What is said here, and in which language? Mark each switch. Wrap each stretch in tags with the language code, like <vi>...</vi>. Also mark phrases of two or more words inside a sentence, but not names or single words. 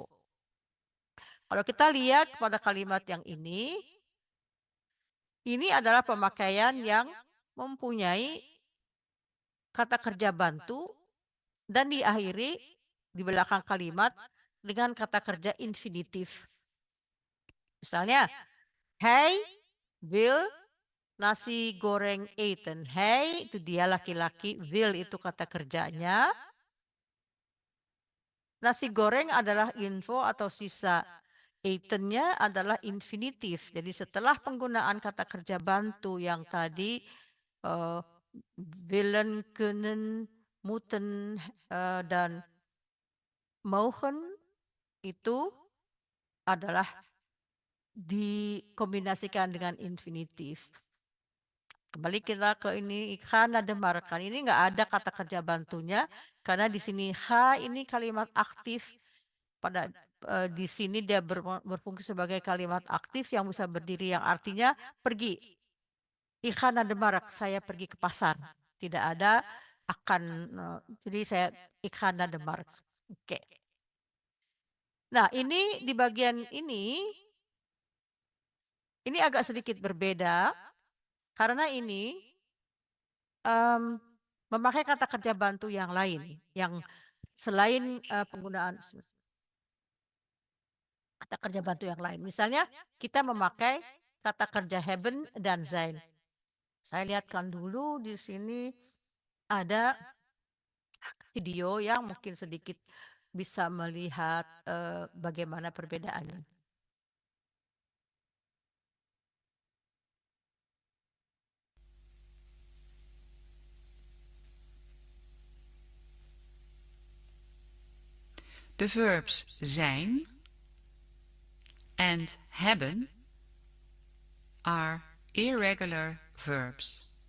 <id>Kalau kita lihat pada kalimat yang ini adalah pemakaian yang mempunyai kata kerja bantu dan diakhiri di belakang kalimat dengan kata kerja infinitif. Misalnya,</id> <nl>hij wil nasi goreng eten.</nl> <id>Hij itu dia laki-laki, will itu kata kerjanya. Nasi goreng adalah info atau sisa. Etennya adalah infinitif. Jadi setelah penggunaan kata kerja bantu yang tadi</id> <nl>willen, kunnen, moeten</nl> <id>dan mogen itu adalah dikombinasikan dengan infinitif. Kembali kita ke ini,</id> <nl>ga naar de markt.</nl> <id>Ini nggak ada kata kerja bantunya karena di sini ga ini kalimat aktif. Pada di sini dia berfungsi sebagai kalimat aktif yang bisa berdiri yang artinya pergi.</id> <nl>Ik ga naar de markt,</nl> <id>saya pergi ke pasar. Tidak ada akan, jadi saya</id> <nl>ik ga naar de markt.</nl> <id>Oke. Nah, ini di bagian ini agak sedikit berbeda karena ini memakai kata kerja bantu yang lain yang selain penggunaan kata kerja bantu yang lain. Misalnya kita memakai kata kerja hebben dan zijn. Saya lihatkan dulu di sini ada video yang mungkin sedikit bisa melihat bagaimana perbedaannya.</id> <en>De verbs zijn and hebben are irregular verbs.</en>